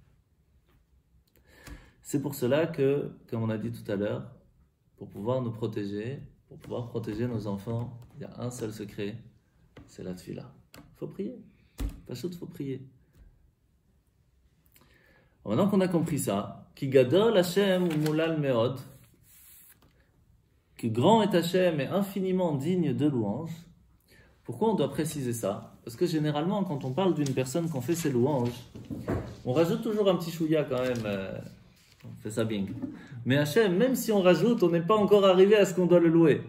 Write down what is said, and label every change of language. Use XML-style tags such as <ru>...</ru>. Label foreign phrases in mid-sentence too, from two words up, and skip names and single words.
<fr>C'est pour cela que, comme on a dit tout à l'heure, pour pouvoir nous protéger, pour pouvoir protéger nos enfants, il y a un seul secret, c'est la tefila. Il faut prier. Pachout, il faut prier. Maintenant qu'on a compris ça,</fr> <he>כי גדול השם ומהלל מאד,</he> <fr>que grand est Hachem et infiniment digne de louange. Pourquoi on doit préciser ça? Parce que généralement, quand on parle d'une personne qu'on fait ses louanges, on rajoute toujours un petit chouïa quand même. On fait ça bien. Mais Hachem, même si on rajoute, on n'est pas encore arrivé à ce qu'on doit le louer.</fr>